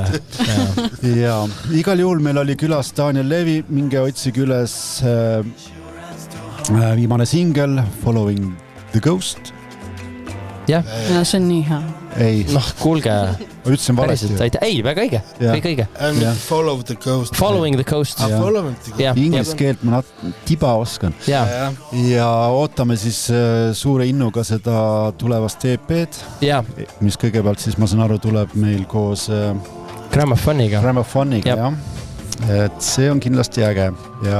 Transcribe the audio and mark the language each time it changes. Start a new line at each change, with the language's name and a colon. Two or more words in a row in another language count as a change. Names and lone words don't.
Estonian: Ja igal juhul meil oli külas Daniel Levi, minge otsige üles viimane singel Following the Ghost. Ja see on nii hea. Ei. Kuulge. Ma ütlesin valesti. Ei, väga õige. Kõik õige. Follow the Ghost. Following the Ghost. Inglise keelt ma tiba oskan. Ja ootame siis suure innuga seda tulevast EP-d, mis kõigepealt siis, ma saan aru, tuleb meil koos Grammofoniga, jah. Et see on kindlasti äge ja